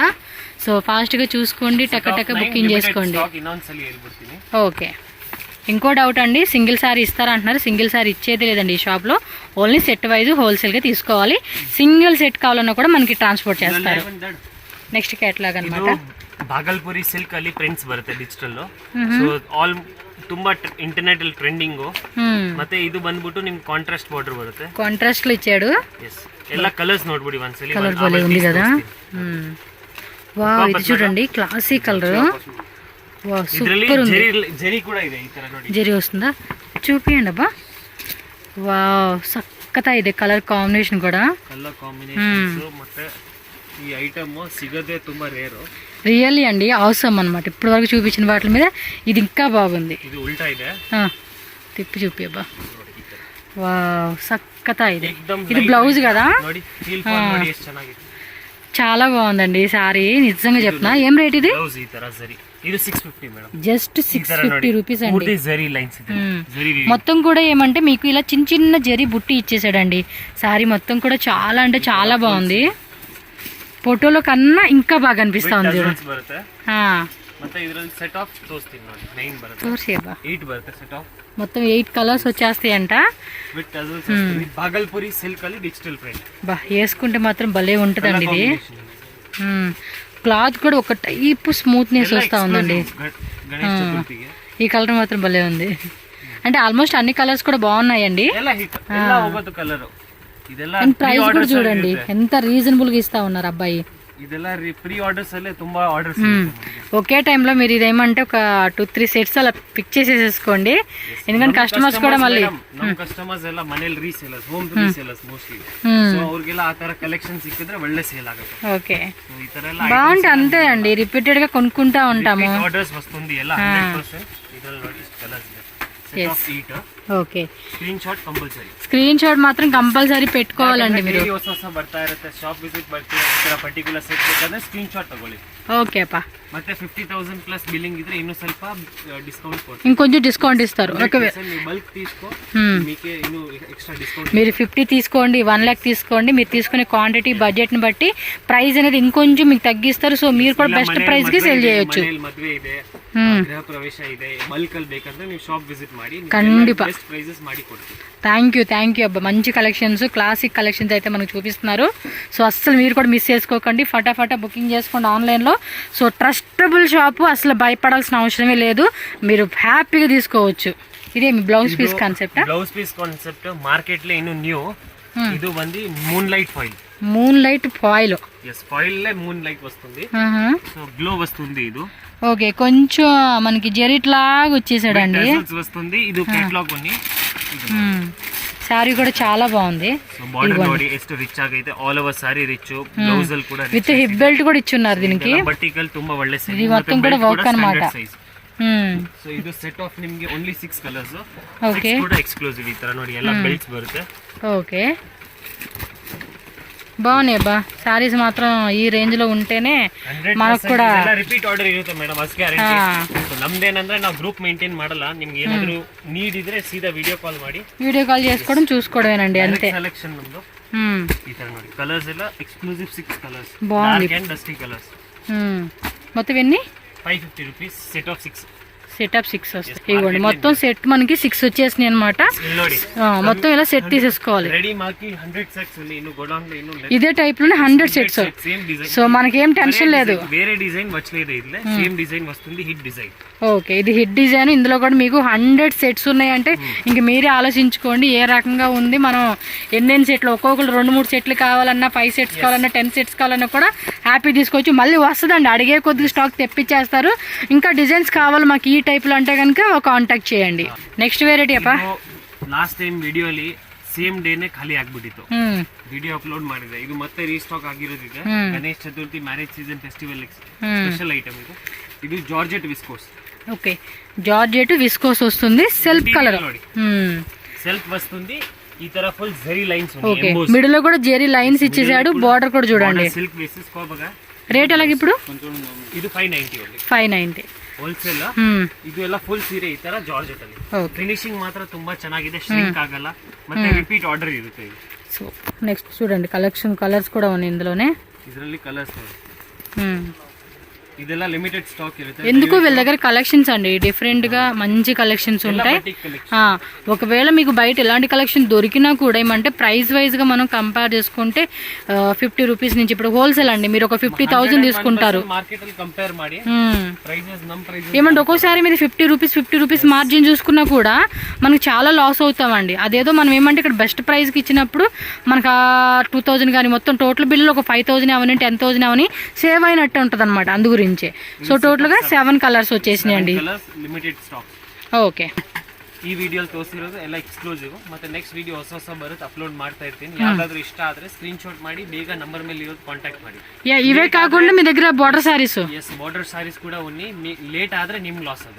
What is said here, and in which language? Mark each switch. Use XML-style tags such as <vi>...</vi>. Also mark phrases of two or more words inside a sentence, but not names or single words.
<te>సో ఫాస్ట్గా చూసుకోండి, టక్క బుకింగ్ చేసుకోండి. ఓకే, ఇంకో డౌట్ అండి,</te> <en>single saree</en> <te>ఇస్తారా అంటున్నారు.</te> <en>single saree</en> <te>ఇచ్చేది లేదండి ఈ షాప్లో,</te> <en>only set wise</en> <te>హోల్సేల్గా తీసుకోవాలి.</te> <en>single set</en> <te>కావాలన్నా కూడా మనకి ట్రాన్స్పోర్ట్ చేస్తారు.</te> <en>next catalogue</en> <te>అనమాట.</te> <kn>ಭಾಗಲ್ಪುರಿ ಸಿಲ್ಕ್ ಅಲ್ಲಿ ಪ್ರಿಂಟ್ಸ್ ಬರುತ್ತೆ ಡಿಜಿಟಲ್.</kn> <en>so all</en> <kn>ತುಂಬಾ ಇಂಟರ್ನೆಟ್ ಅಲ್ಲಿ ಟ್ರೆಂಡಿಂಗ್. ಮತ್ತೆ ಇದು ಬಂದ್ಬಿಟ್ಟು ನಿಮ್ಗೆ</kn> <en>contrast border</en> <kn>ಬರುತ್ತೆ.</kn> <te>ಕಾಂಟ್ರಾಸ್ಟ್ లో ఇచ్చాడు.</te> <kn>ಎಸ್, ಎಲ್ಲ ಕಲರ್ಸ್ ನೋಡ್ಬಿಡಿ ಒಂದ್ಸಲಿ.</kn> <te>కలర్ బాలే ఉంది కదా. వావ్, ఇది చూడండి</te> <en>classy colour.</en> <te>వావ్, సూపర్ ఉంది. జరీ కూడా</te> <kn>ಇದೆ ಈ ತರ ನೋಡಿ.</kn> <te>జరీ వస్తుందా? చూపియండి అబ్బా. వావ్, సక్కతా ಇದೆ</te> <en>colour combination</en> <te>కూడా.</te> <en>colour combinations</en> <kn>ಮತ್ತೆ ಈ ಐಟಮ್ ಸಿಗದೆ ತುಂಬಾ రేర్.</kn> <te>రియల్లీ అండి అవసరం అనమాట. ఇప్పటి వరకు చూపించిన వాటి మీద ఇది ఇంకా బాగుంది. ఇది ఉల్టా ಇದೆ. తిప్పి చూపి అబ్బా. వావ్, సక్కతా ಇದೆ. ఇది బ్లౌజ్ కదా.</te> <kn>ನೋಡಿ</kn> <en>feel for</en> <kn>ನೋಡಿ ಎಷ್ಟು ಚೆನ್ನಾಗಿದೆ.</kn> <te>చాలా బాగుందండి ఈ సారీ, నిజంగా చెప్తున్నా. ఏం రేట్ ఇది? బ్లౌజ్ ఈ ತರ జరీ. ఇది 650 మేడం.</te> <en>just 650 rupees</en> <te>అండి. పూర్తి జరీ లైన్స్ ఇది. జరీ మొత్తం కూడా ఏమంటే మీకు ఇలా చిన్న చిన్న జరీ బుట్టి ఇచ్చేసాడండి. సారీ మొత్తం కూడా చాలా అంటే చాలా బాగుంది. ఫోటోలో కన్నా ఇంకా బాగా అనిపిస్తా ఉంది చూడండి.</te> <kn>ಮತ್ತೆ ಇದರಲ್ಲಿ</kn> <en>set of</en> <kn>ತೋರಿಸ್ತೀನಿ ನೋಡಿ. 9 ಬರುತ್ತೆ. ತೋರಿಸಿ ಅಬ್ಬಾ. 8 ಬರುತ್ತೆ</kn> <en>set of.</en> <te>మొత్తం 8 కలర్స్ వచ్చేస్తాయంట.</te> <en>with tassels</en> <te>వస్తుంది. భాగల్పూరి సిల్క్ ಅಲ್ಲಿ</te> <en>digital print.</en> <te>బా, వేసుకుంటే మాత్రం భలే ఉంటుందండి ఇది. క్లాత్ కూడా ఒక</te> <en>type smoothness</en> <te>వస్తూ ఉందండి. ఈ కలర్ మాత్రం భలే ఉంది. అంటే ఆల్మోస్ట్ అన్ని కలర్స్ కూడా బాగున్నాయండి. కలర్ ప్రైస్ కూడా చూడండి ఎంత రీజనబుల్ గా ఇస్తా ఉన్నారు అబ్బాయి.</te> <kn>ಇದೆಲ್ಲ</kn> <en>pre orders</en> <kn>ಅಲ್ಲೇ ತುಂಬಾ ಆರ್ಡರ್ಸ್</kn> <te>ఒకే టైంలో మీరు ఇదేమంటే ఒక 2-3 సెట్స్ అలా పిక్ చేసేసుకోండి, ఎందుకంటే కస్టమర్స్ కూడా మళ్ళీ</te> <kn>ನಮ್ಮ ಕಸ್ಟಮರ್ಸ್ ಎಲ್ಲ ಮನೇಲಿ ರೀಸೇಲರ್ಸ್,</kn> <en>home resellers mostly.</en> <kn>ಸೊ ಅವ್ರಿಗೆಲ್ಲ ಆ ತರ ಕಲೆಕ್ಷನ್ ಸಿಕ್ಕಿದ್ರೆ ಒಳ್ಳೆ ಸೇಲ್ ಆಗುತ್ತೆ.</kn> <te>ఓకే,</te> <kn>ಸೊ ಈ ತರ ಎಲ್ಲ</kn> <te>బాగుంటే అంతే అండి, రిపీటెడ్ గా కొనుక్కుంటా ఉంటాము. ఆర్డర్స్ వస్తుంది</te> <kn>ಎಲ್ಲ 100%. ಇದರಲ್ಲಿ ನೋಡಿ ಕಲರ್ಸ್ ಇದೆ,</kn> <en>set of</en> <kn>8.</kn> <te>ఓకే,</te> <en>screen shot compulsory. screen shot</en> <te>మాత్రం కంపల్సరీ పెట్టుకోవాలండి మీరు.</te> <kn>ಹೊಸ ಹೊಸ ಬರ್ತಾ ಇರುತ್ತೆ,</kn> <en>shop visit</en> <kn>ಬರ್ತೀರಾ, ಈ ತರ</kn> <en>particular set</en> <kn>ಬೇಕಾದ್ರೆ</kn> <en>screen shot</en> <kn>ತಗೊಳ್ಳಿ.</kn> <te>ఓకే అప్ప,</te> <kn>ಮತ್ತೆ 50,000</kn> <en>plus billing</en> <kn>ಇದ್ರೆ ಇನ್ನೂ ಸ್ವಲ್ಪ ಡಿಸ್ಕೌಂಟ್ ಕೊಡ್ತೀವಿ.</kn> <te>ఇంకొంచెం డిస్కౌంట్ ఇస్తారు. ఒకవేళ</te> <kn>ನೀವು ಬಲ್ಕ್</kn> <te>తీసుకో, మీకే ಇನ್ನೂ</te> <en>extra discount.</en> <te>మీరు 50 తీసుకోండి, 1 లక్ష తీసుకోండి, మీరు తీసుకునే</te> <en>quantity budget</en> <te>ని బట్టి ప్రైస్ అనేది ఇంకొంచెం మీకు తగ్గిస్తారు. సో మీరు కూడా</te> <en>best price</en> <te>కి సేల్ చేయొచ్చు.</te> <kn>ಮದುವೆ ಇದೆ, ಗೃಹ ಪ್ರವೇಶ ಇದೆ, ಬಲ್ಕ್ ಅಲ್ಲಿ ಬೇಕಂದ್ರೆ ನೀವು</kn> <en>shop visit</en> <kn>ಮಾಡಿ, ఖండిపా</kn> <en>best prices</en> <kn>ಮಾಡಿ ಕೊಡ್ತೀವಿ.</kn> <en>thank you</en> <te>అబ్బా, మంచి కలెక్షన్స్,</te> <en>classic collections</en> <te>అయితే మనకు చూపిస్తున్నారు. సో అస్సలు మీరు కూడా మిస్ చేసుకోకండి, ఫటాఫటా బుకింగ్ చేసుకోండి ఆన్లైన్లో.</te> <en>so trustable shop,</en> <te>అసలు భయపడాల్సిన అవసరమే లేదు, మీరు హ్యాపీగా తీసుకోవచ్చు. ఇదే మీ</te> <en>blouse piece concept. blouse piece concept market</en> <kn>ಲೇ ಇನ್ನು ನ್ಯೂ. ಇದು ಬಂದು</kn> <en>moon light foil. moon light foil.</en> <te>ఎస్, ఫాయిల్ లే</te> <en>moon light</en> <te>వస్తుంది.</te> <en>so glow</en> <te>వస్తుంది. ఇది ఓకే, కొంచెం మనకి జెరిట్ లాగా వచ్చేసాడండి, వస్తుంది. ఇది కేటలాగ్ ఉంది. సారీ కూడా చాలా బాగుంది.</te> <kn>బార్డర్ ನೋಡಿ ಎಷ್ಟು ರಿಚ್ ಆಗೈತೆ,</kn> <en>all over saree rich,</en> <kn>ಬ್ಲೌಸ್ ಅಲ್ಲಿ ಕೂಡ</kn> <en>with hip belt</en> <te>కూడా ఇచ్చున్నారు దీనికి.</te> <kn>ಬಟ್ಟಿಕಲ್ ತುಂಬಾ ಒಳ್ಳೆ ಸೈಜ್,</kn> <te>ఇది మొత్తం కూడా వర్క్ అన్నమాట.</te> <kn>ಸೊ ಇದು</kn> <en>set of</en> <kn>ನಿಮಗೆ</kn> <en>only 6 colours.</en> <te>ఓకే,</te> <kn>ಕೂಡ ಎಕ್ಸ್ಕ್ಲೂಸಿವ್. ಈ ತರ ನೋಡಿ ಎಲ್ಲ ಬೆಲ್ಟ್ಸ್ ಬರುತ್ತೆ.</kn> <te>ఓకే, బాగున్నాయి అబ్బా సారీస్ మాత్రం ఈ రేంజ్ లో ఉంటేనే మనకు కూడా</te> <en>repeat order</en> <kn>ಇರುತ್ತೆ ಮೇಡಮ್,</kn> <en>as guarantee.</en> <kn>ನಮ್ದೇನಂದ್ರೆ ನಾವು</kn> <en>group maintain</en> <kn>ಮಾಡಲ್ಲ, ನಿಮ್ಗೆ ಏನಾದ್ರು ನೀಡ್ ಇದ್ರೆ ಸೀದಾ</kn> <en>video call</en> <kn>ಮಾಡಿ,</kn> <en>video call</en> <te>చేసుకోవడం చూసుకోవడమేనండి అంతే.</te> <kn>ಸೆಲೆಕ್ಷನ್ ನಮ್ದು ಈ ತರ ನೋಡಿ, ಕಲರ್ಸ್ ಎಲ್ಲ</kn> <en>exclusive 6 colours,</en> <te>బాగుంది.</te> <en>dark and dusty colours.</en> <te>మొత్తం ఎన్ని?</te> <en>550 rupees set of 6.</en> <te>సెటప్ 6 వస్తాయి. ఇవ్వండి, మొత్తం సెట్ మనకి 6 వచ్చేసినాయి అనమాట. మొత్తం ఇలా సెట్ తీసేసుకోవాలి. రెడీ మాకి 100 సెట్స్ ఉంది, ఇನ್ನು గోడౌన్ లో ఇನ್ನು ఇదే టైప్ లోనే 100 సెట్స్.</te> <en>same design.</en> <te>సో మనకేం టెన్షన్ లేదు, వేరే డిజైన్ వచ్చలేదు, ఇట్లా</te> <en>same design</en> <te>వస్తుంది,</te> <en>hit design.</en> <te>ఓకే, ఇది</te> <en>hit design.</en> <te>ఇందులో కూడా మీకు 100 సెట్స్ ఉన్నాయంటే ఇంక మీరే ఆలోచించుకోండి ఏ రకంగా ఉంది. మనం ఎన్నెన్ని సెట్లు, ఒక్కొక్కరు 2-3 సెట్లు కావాలన్నా, 5 సెట్స్ కావాలన్నా, 10 సెట్స్ కావాలన్నా కూడా హ్యాపీ తీసుకోవచ్చు. మళ్ళీ వస్తుందండి, అడిగే కొద్దిగా స్టాక్ తెప్పించేస్తారు. ఇంకా డిజైన్స్ కావాలి మాకు ఈ టైప్ లో అంటే కనుక కాంటాక్ట్ చేయండి.</te> <en>next variety</en> <te>అప్ప,</te> <en>last time</en> <kn>ವಿಡಿಯೋಲಿ ಸೇಮ್ ಡೇನೆ ಖಾಲಿ ಆಗ್ಬಿಟ್ಟಿತ್ತು,</kn> <en>video upload</en> <kn>ಮಾಡಿದೆ. ಇದು ಮತ್ತೆ ರೀಸ್ಟಾಕ್ ಆಗಿರೋದಿದೆ. ಗಣೇಶ್ ಚತುರ್ಥಿ,</kn> <en>marriage season, festival special item</en> <kn>ಇದು. ಇದು</kn> <en>georgette viscose.</en> <te>ఓకే,</te> <en>georgette viscose</en> <te>వస్తుంది,</te> <en>self colour</en> <te>ನೋಡಿ, సెల్ఫ్ వస్తుంది. ఈ తర ఫుల్ జెరీ లైన్స్ ఓకే, మిడిల్ లో కూడా జెరీ లైన్స్ ఇచ్చేసాడు. బార్డర్ కూడా చూడండి.</te> <en>silk basis</en> <te>కోబగా రేట్ అలాగే ఇప్పుడు</te> <kn>ಇದು 590 ಓನ್ಲಿ. 590 ಹೋಲ್ಸೇಲ್. ಇದು ಎಲ್ಲ ಫುಲ್ ಸೀರೆ ಈ ತರ ಜಾರ್ಜೆಟ್ ಅಲ್ಲಿ. ಫಿನಿಶಿಂಗ್ ಮಾತ್ರ ತುಂಬಾ ಚೆನ್ನಾಗಿದೆ, ಶ್ರಿಂಕ್ ಆಗಲ್ಲ, ಮತ್ತೆ ರಿಪೀಟ್ ಆರ್ಡರ್ ಇರುತ್ತೆ.</kn> <en>so next</en> <te>చూడండి, కలర్స్ కూడా ఉన్నాయి ఇందులోనే.</te> <kn>ಇದರಲ್ಲಿ ಕಲರ್ಸ್ ನೋಡಿ, ಇದೆಲ್ಲ</kn> <en>limited stock</en> <kn>ಇರುತ್ತೆ.</kn> <te>ఎందుకు వీళ్ళ దగ్గర కలెక్షన్స్ అండి డిఫరెంట్ గా మంచి కలెక్షన్స్ ఉంటాయి. ఒకవేళ మీకు బయట ఎలాంటి కలెక్షన్ దొరికినా కూడా ఏమంటే</te> <en>price wise</en> <te>గా మనం కంపేర్ చేసుకుంటే 50 రూపీస్ నుంచి ఇప్పుడు హోల్సేల్ అండి, మీరు ఒక 50,000 తీసుకుంటారు. ఏమంటే ఒక్కోసారి మీరు 50</te> <en>rupees margin</en> <te>చూసుకున్నా కూడా మనకు చాలా లాస్ అవుతామండి. అదేదో మనం ఏమంటే ఇక్కడ</te> <en>best price</en> <te>కి ఇచ్చినప్పుడు మనకు 2000 కానీ మొత్తం</te> <en>total bill</en> <te>ఒక 5,000 అవని 10,000 అవని సేవ్ అయినట్టు ఉంటుంది అనమాట. అందు గురించి</te> <en>so total</en> <te>గా 7 కలర్స్ వచ్చేసినాయండి.</te> <en>limited stock.</en> <te>ఓకే,</te> <kn>ಈ ವಿಡಿಯೋಲಿ ತೋರಿಸಿರೋದು ಎಲ್ಲ ಎಕ್ಸ್ಕ್ಲೂಸಿವ್. ಮತ್ತೆ</kn> <en>next video</en> <kn>ಹೊಸ ಬರುತ್ತೆ, ಅಪ್ಲೋಡ್ ಮಾಡ್ತಾ ಇರ್ತೀನಿ. ಯಾವ್ದಾದ್ರು ಇಷ್ಟ ಆದ್ರೆ</kn> <en>screen shot</en> <kn>ಮಾಡಿ ಬೇಗ ನಂಬರ್ ಮೇಲೆ ಇರೋದು ಕಾಂಟ್ಯಾಕ್ಟ್ ಮಾಡಿ.</kn> <te>ఇవే కాకుండా మీ దగ్గర</te> <en>border sarees.</en> <kn>ಎಸ್,</kn> <en>border sarees</en> <kn>ಕೂಡ ಉನ್ನಿ. ಲೇಟ್ ಆದ್ರೆ ನಿಮ್ಗೆ ಲಾಸ್ ಅದು.</kn>